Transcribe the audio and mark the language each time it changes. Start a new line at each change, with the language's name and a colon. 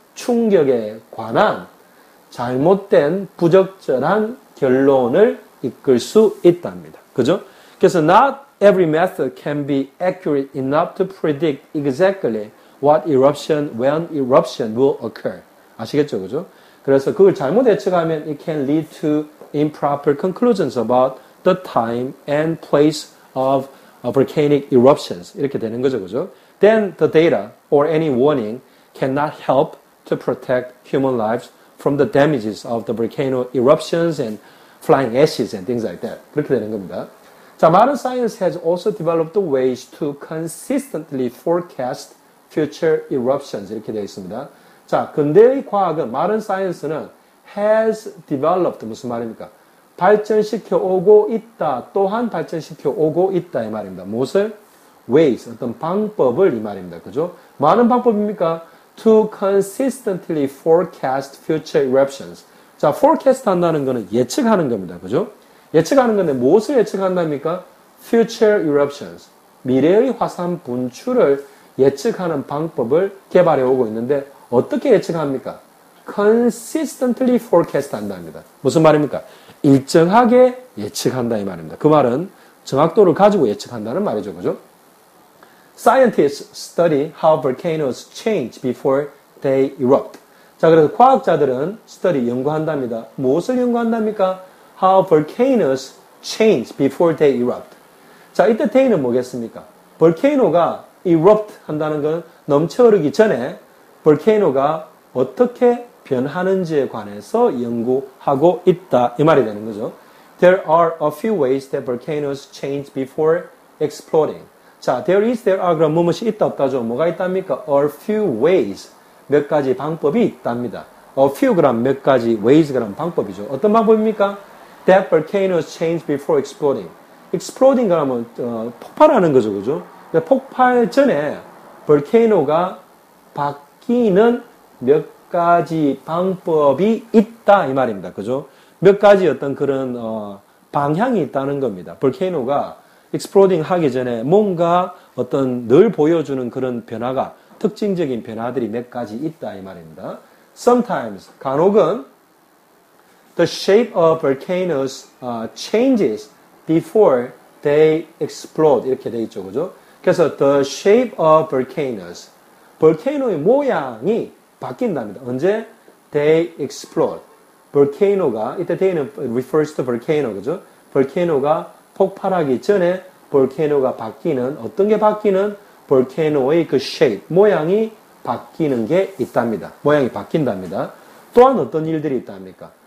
Korean: 충격에 관한 잘못된 부적절한 결론을 이끌 수 있답니다. 그죠? 그래서
English: not every method can be accurate enough to predict exactly when eruption will occur.
Korean: 아시겠죠? 그죠? 그래서 그걸 잘못 예측하면
English: it can lead to improper conclusions about the time and place of volcanic eruptions.
Korean: 이렇게 되는 거죠. 그죠?
English: Then the data or any warning cannot help to protect human lives from the damages of the volcano eruptions and flying ashes and things like that.
Korean: 그렇게 되는 겁니다.
English: 자, modern science has also developed ways to consistently forecast future eruptions
Korean: 이렇게 되어 있습니다. 자, 근대의 과학은
English: modern science
Korean: 는
English: has developed
Korean: 무슨 말입니까? 발전시켜 오고 있다. 또한 발전시켜 오고 있다 이 말입니다. 무엇을? ways 어떤 방법을 이 말입니다. 그죠? 뭐 하는 방법입니까?
English: to consistently forecast future eruptions.
Korean: 자, forecast 한다는 것은 예측하는 겁니다. 그죠? 예측하는 건데 무엇을 예측한답니까?
English: future eruptions.
Korean: 미래의 화산 분출을 예측하는 방법을 개발해 오고 있는데 어떻게 예측합니까?
English: consistently forecast
Korean: 한답니다. 무슨 말입니까? 일정하게 예측한다 이 말입니다. 그 말은 정확도를 가지고 예측한다는 말이죠. 그죠?
English: Scientists study how volcanoes change before they erupt.
Korean: 자, 그래서 과학자들은 study 연구한답니다. 무엇을 연구한답니까?
English: How volcanoes change before they erupt.
Korean: 자, 이때 they는 뭐겠습니까? 볼케이노가 erupt 한다는 건 넘쳐흐르기 전에 볼케이노가 어떻게 변하는지에 관해서 연구하고 있다 이 말이 되는 거죠.
English: There are a few ways that volcanoes change before exploding.
Korean: 자,
English: there are
Korean: 그럼 무엇이 있다 없다죠. 뭐가 있답니까?
English: A few ways.
Korean: 몇 가지 방법이 있답니다.
English: A few
Korean: 그럼 몇 가지 ways 그럼 방법이죠. 어떤 방법입니까?
English: That volcanoes change before exploding.
Korean: exploding 그러면 폭발하는 거죠. 그죠? 폭발 전에 볼케이노가 바뀌는 몇 가지 방법이 있다 이 말입니다. 그죠? 몇 가지 어떤 그런 방향이 있다는 겁니다. 볼케이노가 exploding 하기 전에 뭔가 어떤 늘 보여주는 그런 변화가 특징적인 변화들이 몇 가지 있다 이 말입니다.
English: Sometimes
Korean: 간혹은
English: the shape of volcanoes changes before they explode
Korean: 이렇게 돼 있죠. 그죠? 그래서
English: the shape of volcanoes
Korean: 볼케이노의 모양이 바뀐답니다. 언제?
English: They explode.
Korean: 볼케이노가 이때 they는
English: refers to volcano
Korean: 그죠? 볼케이노가 폭발하기 전에 볼케이노가 바뀌는 어떤 게 바뀌는 볼케이노의 그 shape 모양이 바뀌는 게 있답니다. 모양이 바뀐답니다. 또한 어떤 일들이 있답니까?